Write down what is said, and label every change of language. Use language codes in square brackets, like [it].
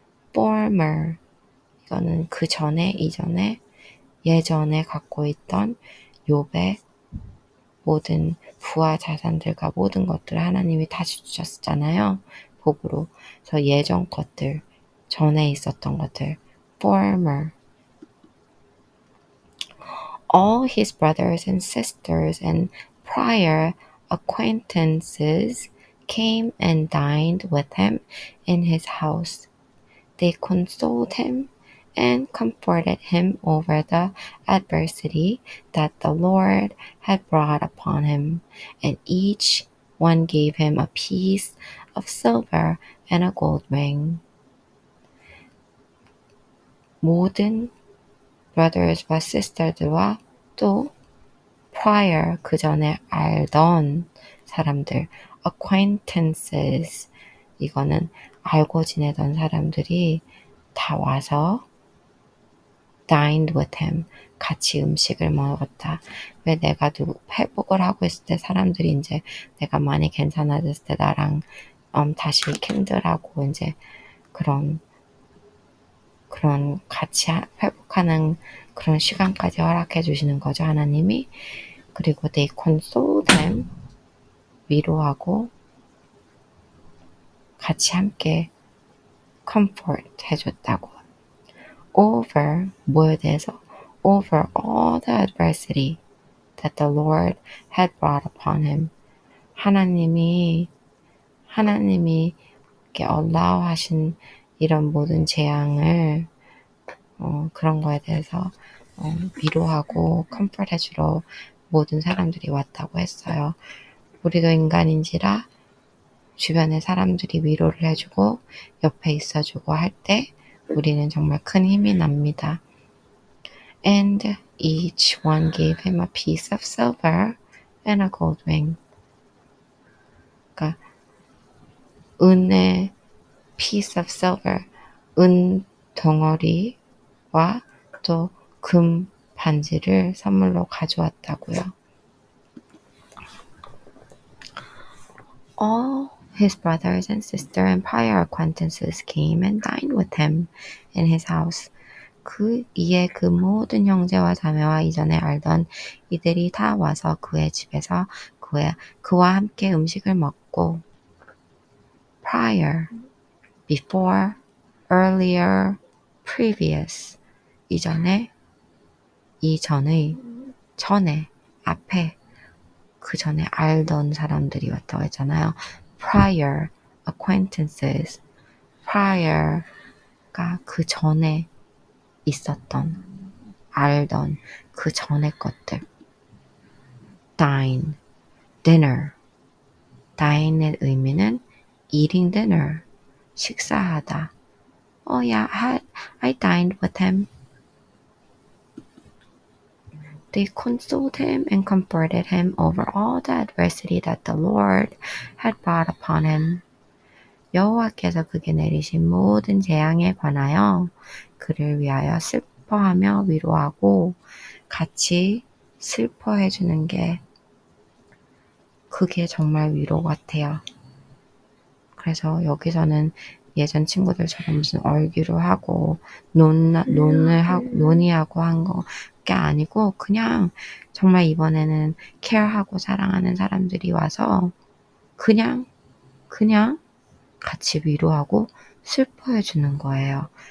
[ko] former 이거는 그 전에, 이전에, 예전에 갖고 있던 욥의 모든 부와 자산들과 모든 것들을 하나님이 다시 주셨잖아요. 복으로. 그래서 예전 것들, 전에 있었던 것들, former. [en] All his brothers and sisters and prior acquaintances came and dined with him in his house. They consoled him and comforted him over the adversity that the Lord had brought upon him, and each one gave him a piece of silver and a gold ring. [ko] 모든 brothers와 sisters들과 또 prior 그 전에 알던 사람들, acquaintances 이거는 알고 지내던 사람들이 다 와서 [en] dined with him [ko] 같이 음식을 먹었다. 왜 내가 회복을 하고 있을 때 사람들이 이제 내가 많이 괜찮아졌을 때 나랑 다시 캔들하고 이제 그런 같이 회복하는 그런 시간까지 허락해 주시는 거죠, 하나님이. 그리고 [en] they consoled him [ko] 위로하고 같이 함께 comfort 해줬다고. over 뭐에 대해서? [en] over all the adversity that the Lord had brought upon him. [ko] 하나님이 이렇게 allow 하신 이런 모든 재앙을 그런 거에 대해서 위로하고 comfort 해주러 모든 사람들이 왔다고 했어요. 우리도 인간인지라 주변의 사람들이 위로를 해주고 옆에 있어주고 할 때 우리는 정말 큰 힘이 납니다. [en] And each one gave him a piece of silver and a gold ring. [ko] 그러니까 은의 piece of silver, 은 덩어리와 또 금 반지를 선물로 가져왔다고요. [en] All his brothers and sister and prior acquaintances came and dined with him in his house. [ko] 이에 그 모든 형제와 자매와 이전에 알던 이들이 다 와서 그의 집에서 그와 함께 음식을 먹고 prior, before, earlier, previous, 이전에, 이전의, 전에, 앞에, 그 전에 알던 사람들이 왔다고 했잖아요. prior, acquaintances, prior가 그 전에 있었던, 알던 그 전의 것들. [en] dine, dinner. dine의 의미는 eating dinner, 식사하다. Oh yeah, I dined with him. They consoled him and comforted him over all the adversity that the Lord had brought upon him. [ko] 여호와께서 그에게 내리신 모든 재앙에 관하여 그를 위하여 슬퍼하며 위로하고 같이 슬퍼해 주는 게 그게 정말 위로 같아요. 그래서 여기서는 예전 친구들처럼 무슨 얼귀로 하고 논의하고 한 게 아니고 그냥 정말 이번에는 케어하고 사랑하는 사람들이 와서 그냥 같이 위로하고 슬퍼해 주는 거예요.